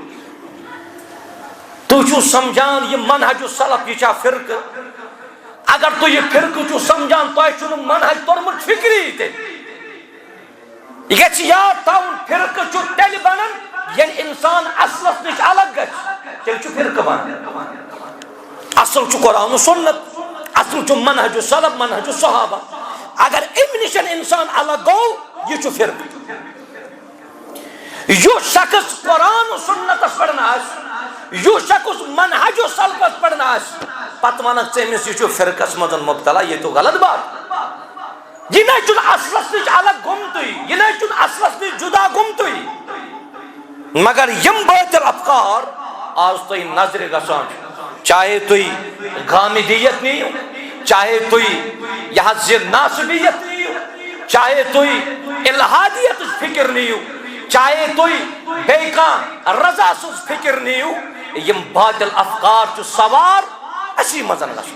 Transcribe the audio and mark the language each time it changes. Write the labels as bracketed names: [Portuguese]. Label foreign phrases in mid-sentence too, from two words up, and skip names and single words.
[Kashmiri] تُہۍ چھِو سمجھان یہ [Arabic] منہج السلف [Kashmiri] یہ چھا فرقہٕ، اگر تُہۍ یہ فرقہٕ چھِو سمجھان تۄہہِ چھُنہٕ منہج توٚرمُت فکری تیٚلہِ۔ یہ گژھِ یاد تھاوُن فرقہٕ چھُ تیٚلہِ بنان ییٚلہِ انسان اصلس نش الگ گژھِ، تیٚلہِ چھُ فرقہٕ بنان۔ اصل چھُ قرآن و سنت، اصل چھُ [Arabic] منہج السلف منہج الصحابہ، [Kashmiri] اگر امہِ نِش انسان الگ گوٚو یہ چھُ فرقہٕ۔ یُس شخص قرآن و سنتس پٮ۪ٹھ آسہِ، یُس شخص منہج السلفس پٮ۪ٹھ آسہِ، پتہٕ ونکھ ژٕ أمِس یہِ چھُ فرقس منٛز مبتلا، [Urdu] یہ تو غلط بات۔ [Kashmiri] یہ نہ چھُنہٕ اصلس نش الگ گوٚمتُے، یہ نہ چھُنہٕ اصلس نش جدا گوٚمتُے، مگر یم باطل افکار آز تُہۍ نظرِ گژھان چھِ، چاہے تُہۍ غامدیت نِیِو، چاہے تُہۍ یہ حظ یہ ناصبیت نِیِو، چاہے تُہۍ الحادیتٕچ فکر نِیِو، چاہے تُہۍ بیٚیہِ کانٛہہ رضا سٕنٛز فکر نِیِو، یم باطل افکار چھُ سوار اسی منٛز گژھان۔